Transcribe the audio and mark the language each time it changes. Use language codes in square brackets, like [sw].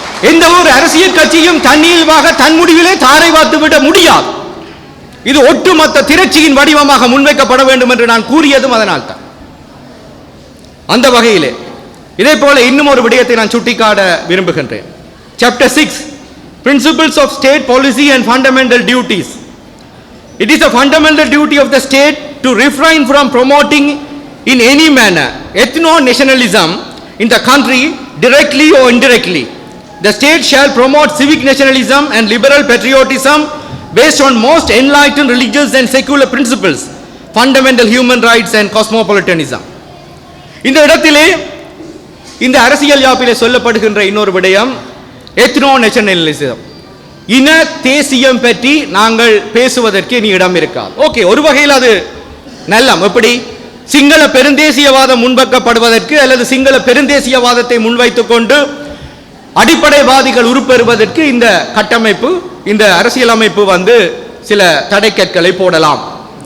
[ta] எந்த ஒரு அரசியல் கட்சியும் தன்னியல்பாக தன் முடிவிலே தாரை வார்த்து விட முடியாது. இது ஒட்டுமொத்த திரட்சியின் வடிவமாக முன்வைக்கப்பட வேண்டும் என்று நான் கூறியதும் அதனால் தான். அந்த வகையிலே இதே போல இன்னும் ஒரு விடயத்தை நான் சுட்டிக்காட்ட விரும்புகின்றேன். [en] Chapter 6, Principles of State Policy and Fundamental Duties. It is a fundamental duty of the state to refrain from promoting in any manner ethno-nationalism in the country, directly or indirectly. The state shall promote civic nationalism and liberal patriotism based on most enlightened religious and secular principles, fundamental human rights and cosmopolitanism. [ta] இந்த இடத்திலே இந்த அரசியல் யாப்பிலே சொல்லப்படுகின்ற இன்னொரு விடயம் ethno nationalism, இன தேசியம் பற்றி நாங்கள் பேசுவதற்கு இனி இடம் இருக்காது. ஓகே, ஒரு வகையில் அது நல்லம். எப்படி சிங்கள பெருந்தேசியவாதம் முன்வைக்கப்படுவதற்கு அல்லது சிங்கள பெருந்தேசியவாதத்தை முன்வைத்துக் கொண்டு அடிப்படைவாதிகள் உருப்பெறுவதற்கு இந்த கட்டமைப்பு, இந்த அரசியல் அமைப்பு சில தடைக்கற்களை போடலாம்.